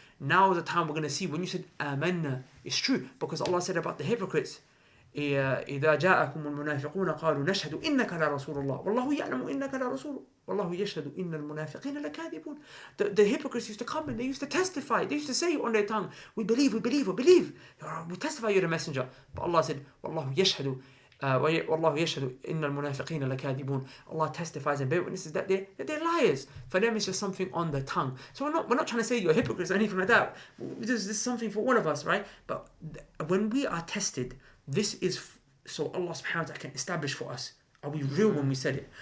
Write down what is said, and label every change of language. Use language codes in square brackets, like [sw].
[en] Now is the time we're going to see when you said amanna, it's true, because Allah said about the hypocrites, [ar] إذا جاءكم المنافقون قالوا نشهد إنك لرسول الله والله يعلم إنك لرسول والله يشهد إن المنافقين لكاذبون. [en] The hypocrites used to come and they used to testify. They used to say on their tongue, we believe. We testify you're the messenger. But Allah said, [ar] والله يشهد والله يشهد إن المنافقين لكاذبون. [en] Allah testifies and bear witnesses that they're liars. For them it's just something on the tongue. So we're not trying to say you're hypocrites or anything like that. This is something for all of us, right? But when we are tested, this is so Allah subhanahu wa ta'ala can establish for us, are we real when we said it?